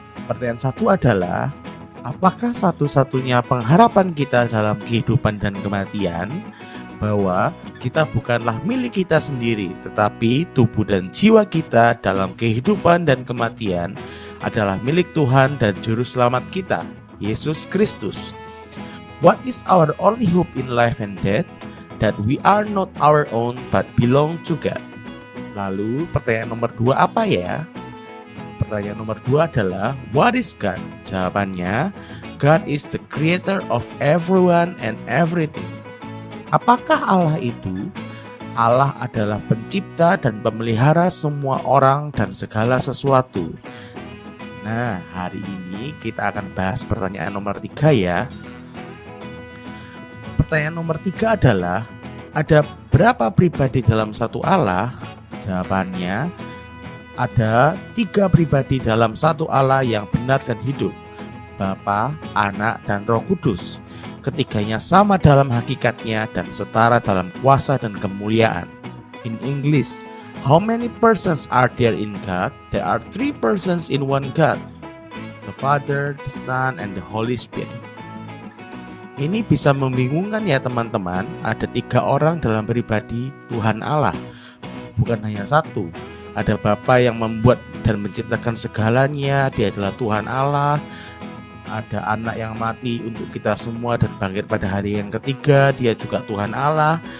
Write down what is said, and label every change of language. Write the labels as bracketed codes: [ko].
[id] Pertanyaan 1 adalah, apakah satu-satunya pengharapan kita dalam kehidupan dan kematian bahwa kita bukanlah milik kita sendiri, tetapi tubuh dan jiwa kita dalam kehidupan dan kematian adalah milik Tuhan dan Juru Selamat kita, Yesus Kristus. [en] What is our only hope in life and death? That we are not our own but belong to God. [id] Lalu pertanyaan nomor 2 apa ya? Pertanyaan nomor 2 adalah, [en] what is God? [id] Jawabannya, [en] God is the creator of everyone and everything. [id] Apakah Allah itu? Allah adalah pencipta dan pemelihara semua orang dan segala sesuatu. Nah, hari ini kita akan bahas pertanyaan nomor 3 ya. Pertanyaan nomor 3 adalah, ada berapa pribadi dalam satu Allah? Jawabannya, ada 3 pribadi dalam satu Allah yang benar dan hidup, Bapa, Anak, dan Roh Kudus. Ketiganya sama dalam hakikatnya dan setara dalam kuasa dan kemuliaan. [en] In English, how many persons are there in God? There are 3 persons in one God, the Father, the Son, and the Holy Spirit. [id] Ini bisa membingungkan ya teman-teman. Ada 3 orang dalam pribadi Tuhan Allah, bukan hanya satu. Ada Bapa yang membuat dan menciptakan segalanya, Dia adalah Tuhan Allah. Ada Anak yang mati untuk kita semua dan bangkit pada hari yang ketiga, Dia juga Tuhan Allah.